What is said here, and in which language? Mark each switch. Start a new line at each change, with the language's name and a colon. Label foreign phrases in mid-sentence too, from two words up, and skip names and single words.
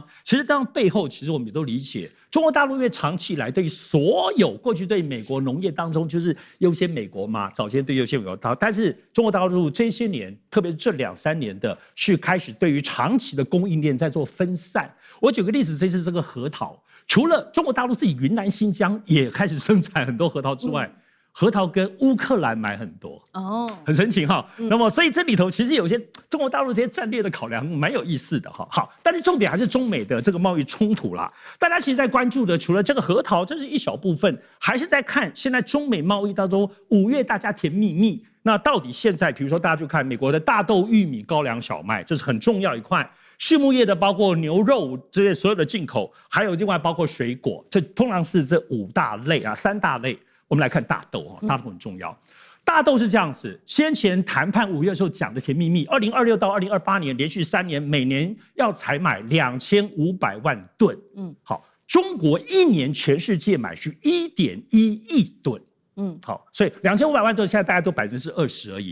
Chinese: 其實這樣背後其實我們也都理解，中國大陸因為長期以來對於所有過去對美國農業當中就是優先美國嘛，早先对優先美國，但是中國大陸這些年，特別是這2-3年的，是開始對於長期的供應鏈在做分散。我舉個例子，這次這個核桃，除了中國大陸自己雲南、新疆也開始生產很多核桃之外，核桃跟烏克蘭買很多很神奇哈。那麼所以這裡頭其實有些中國大陸這些戰略的考量蠻有意思的哈。好，但是重點還是中美的這個貿易衝突啦。大家其實在關注的除了這個核桃，這是一小部分，還是在看現在中美貿易當中5月大家甜蜜蜜。那到底現在比如說大家就看美國的大豆、玉米、高粱、小麥，這是很重要一塊。畜牧業的包括牛肉這些所有的進口，還有另外包括水果，這通常是這5大類啊，3大類。我們來看大豆，大豆很重要。大豆是這樣子，先前談判5月的時候講的甜蜜蜜，2026到2028年連續3年，每年要採買2500萬噸。好，中國1年全世界買是1.1億噸。好，所以2500萬噸現在大家都20%而已。